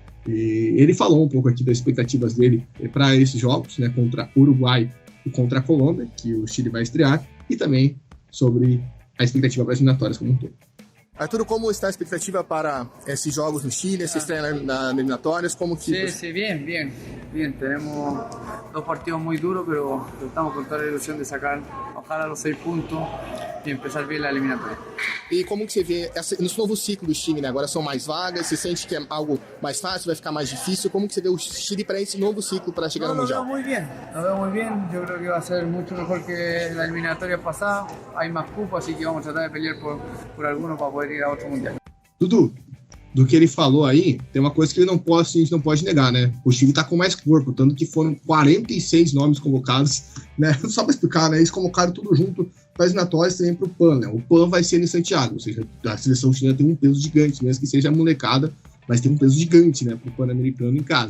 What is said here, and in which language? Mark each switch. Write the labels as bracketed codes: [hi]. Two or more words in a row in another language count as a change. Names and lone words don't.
[pt] E ele falou um pouco aqui das expectativas dele para esses jogos, né, contra Uruguai e contra a Colômbia, que o Chile vai estrear, e também sobre a expectativa para as eliminatórias como um todo. Arturo, como está a expectativa para esses jogos no Chile, essa estreia nas eliminatórias? Como que... [es] Sí, bien. Tenemos 2 partidos muy duros, pero estamos con toda la ilusión de sacar, ojalá, los 6 puntos e empezar bien la eliminatoria. [pt] E como que você vê nesse novo ciclo do Chile, né? Agora são mais vagas, você sente que é algo mais fácil, vai ficar mais difícil? Como que você vê o Chile para esse novo ciclo para chegar no Mundial? [es] Lo veo muy bien, yo creo que va a ser mucho mejor que la eliminatoria pasada, hay más cupos, así que vamos a tratar de pelear por algunos para poder ir a otro Mundial. [pt] Dudu, do que ele falou aí, tem uma coisa que a gente não pode negar, né? O Chile tá com mais corpo, tanto que foram 46 nomes convocados, né? Só para explicar, né? Eles convocaram tudo junto para as eliminatórias também para o PAN, né? O PAN vai ser em Santiago, ou seja, a seleção chilena tem um peso gigante, mesmo que seja molecada, mas tem um peso gigante, né, para o Pan-Americano em casa.